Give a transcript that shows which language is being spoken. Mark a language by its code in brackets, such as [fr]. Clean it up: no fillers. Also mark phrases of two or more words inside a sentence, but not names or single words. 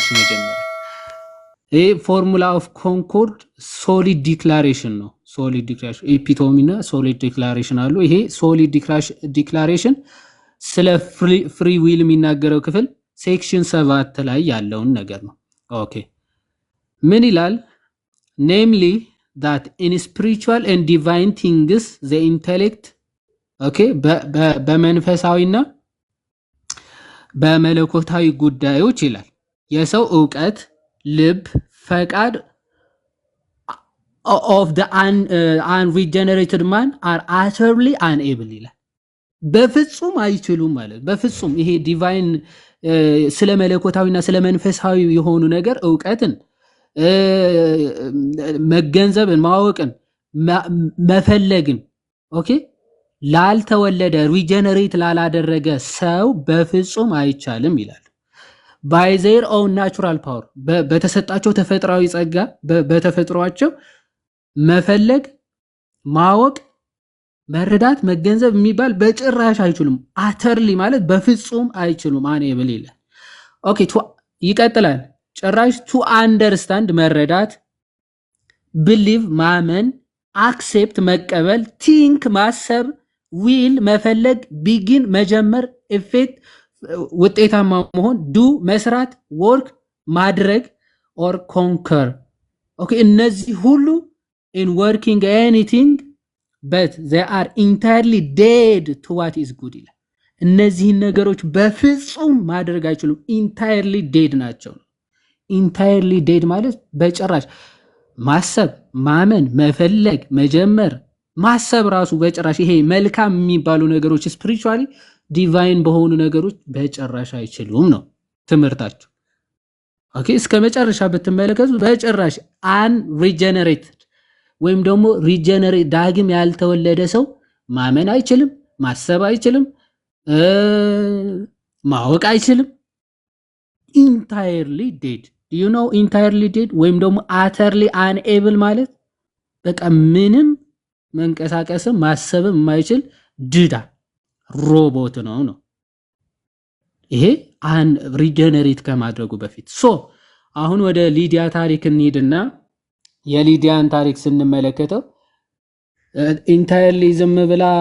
[am] መጀመሪያ ይሄ ፎርሙላ ኦፍ ኮንኮርድ ሶሊድ ዲክላሬሽን ነው። ሶሊድ ዲክላሬሽን ኤፒቶሚ እና ሶሊድ ዲክላሬሽን አሉ። ይሄ ሶሊድ ዲክላሬሽን ስለ [en] free will [am] የሚናገረው ክፍል ሴክሽን 7 ላይ ያለውን ነገር ነው። ኦኬ ምን ይላል? [en] namely that in spiritual and divine things the intellect [am] ኦኬ በመንፈሳዊና በመለኮታዊ ጉዳዮች ይላል የሰው ዕውቀት፣ ልብ፣ ፈቃድ [en] of the unregenerated man are utterly unable [am] ይላል። በፍጹም አይችሉም ማለት በፍጹም ይሄ ዲቫይን ስለ መለኮታዊና ስለ መንፈሳዊ የሆኑ ነገር ዕውቀትን መገንዘብን ማወቅን መፈለግን ኦኬ ላልተወለደ ሪጀነሬት ላላደረገ ሰው በፍጹም አይቻልም ይላል። [en] by their own natural power [am] በተሰጣቸው ተፈጥሯዊ ጸጋ በተፈጥሯቸው መፈለግ ማወቅ መረዳት መገንዘብ የሚባል በጭራሽ አይችሉም። አተርሊ ማለት በፍጹም አይችሉም። አንኤብል ይላል። ኦኬ ይቀጥላል። ጭራሽ [en] to understand [am] መረዳት፣ ብሊቭ ማመን፣ አክሴፕት መቀበል፣ ቲንክ ማሰብ፣ ዊል መፈለግ፣ ቢጊን መጀመር፣ ኢፌክት ውጤታማ መሆን፣ ዱ መስራት፣ ወርክ ማድረግ፣ [en] or conquer። [am] ኦኬ እነዚህ ሁሉ in [en] working anything but they are entirely dead to what is good [am] ይላል። እነዚህን ነገሮች በፍጹም ማድረግ አይችሉም። [en] entirely dead [am] ናቸው። [en] entirely dead [am] ማለት በጭራሽ ማሰብ፣ ማመን፣ መፈለግ፣ መጀመር፣ ማሰብ ራሱ በጭራሽ ይሄ መልካም የሚባሉ ነገሮች [en] spiritually divine [am] በሆኑ ነገሮች በጭራሽ አይችሉም ነው ትምህርታቸው። ኦኬ እስከ መጨረሻ ብትመለከቱ በጭራሽ unregenerated ወይም ደግሞ ሪጀነሬት ዳግም ያልተወለደ ሰው ማመን አይችልም፣ ማሰብ አይችልም፣ ማወቅ አይችልም። [en] entirely dead you know entirely dead [am] ወይም ደግሞ [en] utterly unable [am] ማለት በቃ ምንም መንቀሳቀስም ማሰብም የማይችል ድዳ ሮቦት ነው። ይሄ ሪጀነሬት ከማድረጉ በፊት አሁን ወደ ሊዲያ ታሪክ እንሂድና የሊዲያን ታሪክ ስንመለከተው ኢንታየርሊ ዝም ብላ